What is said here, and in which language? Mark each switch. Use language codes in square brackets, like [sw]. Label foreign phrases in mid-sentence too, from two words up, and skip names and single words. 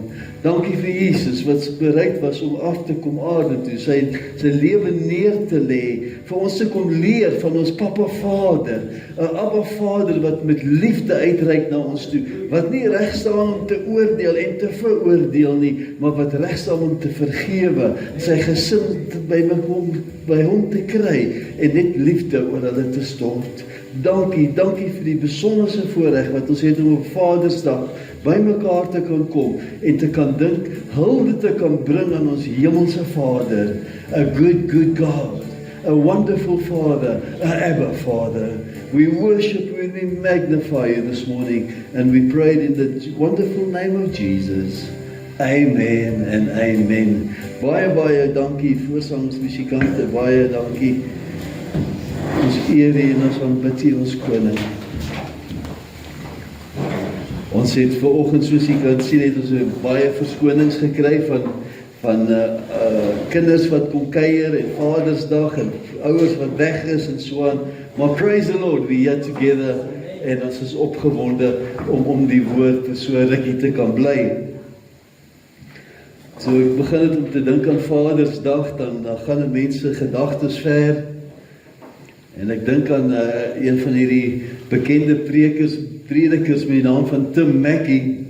[af] Dankie vir Jesus wat bereid was om af te kom aarde toe, sy lewe neer te lê, vir ons te kom leer van ons Papa Vader, 'n Abba Vader wat met liefde uitreik na ons toe, wat nie reg staan om te oordeel en te veroordeel nie, maar wat reg staan om te vergewe, sy gesin by hom te kry, en net liefde oor hulle te stort. Dankie vir die besonderse voorreg wat ons het om op Vadersdag by mekaar te kan kom en te kan dink, hulde te kan bring aan ons hemelse Vader, [en] a good God, a wonderful Father, a Abba Father. We worship you and we magnify you this morning, and we pray it in the wonderful name of Jesus. Amen and amen. [af] Baie dankie voorsangsmusikante, baie dankie. Ons eer U en ons aanbid U, ons koning. Ons het vanoggend, soos U kan sien, het ons baie verskonings gekry van kinders wat kom kuier en Vadersdag en ouers wat weg is en so aan. Maar [en] praise the Lord, we are together [af] en ons is opgewonde om die woord vir so 'n rukkie te kan bly. So ek begin het om te dink aan Vadersdag, dan gaan 'n mens se gedagtes ver. En ek dink aan een van hierdie bekende predikers met die naam van Tim Mackie.